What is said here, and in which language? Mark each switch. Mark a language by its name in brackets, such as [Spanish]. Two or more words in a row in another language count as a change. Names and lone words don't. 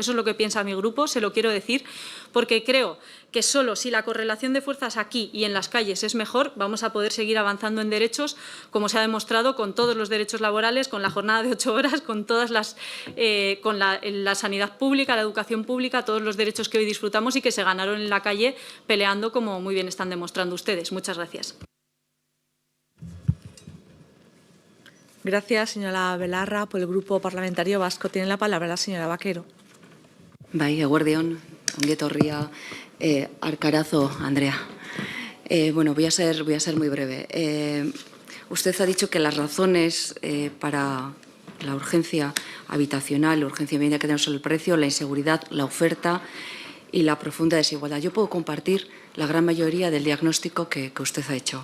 [Spanish] Eso es lo que piensa mi grupo, se lo quiero decir, porque creo que solo si la correlación de fuerzas aquí y en las calles es mejor, vamos a poder seguir avanzando en derechos, como se ha demostrado con todos los derechos laborales, con la jornada de 8 horas, con todas con la sanidad pública, la educación pública, todos los derechos que hoy disfrutamos y que se ganaron en la calle peleando, como muy bien están demostrando ustedes. Muchas gracias. Gracias, señora Belarra. Por el Grupo Parlamentario Vasco tiene la palabra la señora Vaquero. [Basque] Bai, eguerdion, ongi etorria, Arcarazo, Andrea. [Spanish] Bueno, voy a ser muy breve. Usted ha dicho que las razones para la urgencia habitacional, la urgencia de vivienda que tenemos sobre el precio, la inseguridad, la oferta y la profunda desigualdad. Yo puedo compartir la gran mayoría del diagnóstico que usted ha hecho.